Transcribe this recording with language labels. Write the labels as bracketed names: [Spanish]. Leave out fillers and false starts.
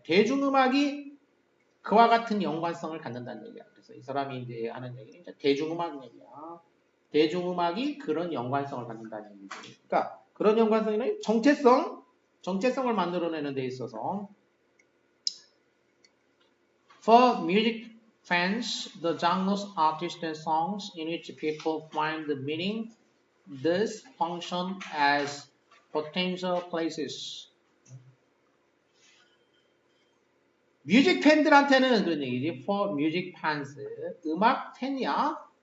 [Korean] 대중음악이 그와 같은 연관성을 갖는다는 얘기야. 그래서 이 사람이 이제 하는 얘기는 이제 대중음악 얘기야. 대중음악이 그런 연관성을 갖는다는 얘기지. 그러니까 그런 연관성에는 정체성을 만들어내는 데 있어서 [English] For music fans, the genres, artists, and songs in which people find the meaning thus function as potential places. [Korean] 뮤직 팬들한테는 그런 얘기지. [English] For music fans, [Korean] 음악 팬이야.